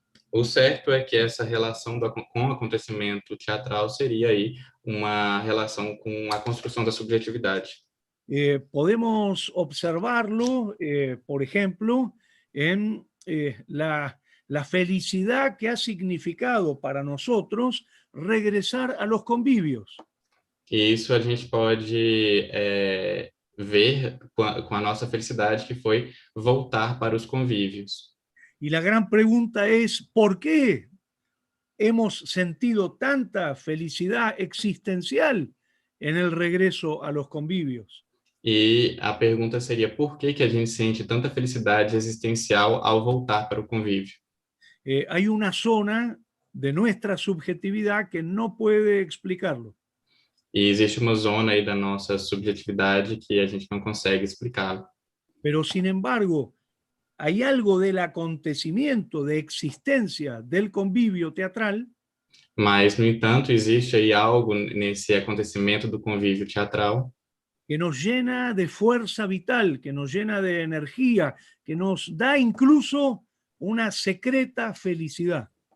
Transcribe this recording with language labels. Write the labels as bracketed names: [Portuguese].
[Portuguese] O certo é que essa relação com o acontecimento teatral seria aí uma relação com a construção da subjetividade. [Spanish] Podemos observarlo, por ejemplo, en la felicidad que ha significado para nosotros regresar a los convivios. [Portuguese] E isso a gente pode ver com a nossa felicidade, que foi voltar para os convívios. [Spanish] Y la gran pregunta es, ¿por qué hemos sentido tanta felicidad existencial en el regreso a los convivios? [Portuguese] E a pergunta seria, por que a gente sente tanta felicidade existencial ao voltar para o convívio? [Spanish] Hay una zona de nuestra subjetividad que no puede explicarlo. [Portuguese] E existe uma zona aí da nossa subjetividade que a gente não consegue explicar. [Spanish] Pero sin embargo, hay algo del acontecimiento, de existencia del convivio teatral [Portuguese] Mas, no entanto, existe aí algo nesse acontecimento do convívio teatral [Spanish] que nos llena de fuerza vital, que nos llena de energía, que nos da incluso una secreta felicidad.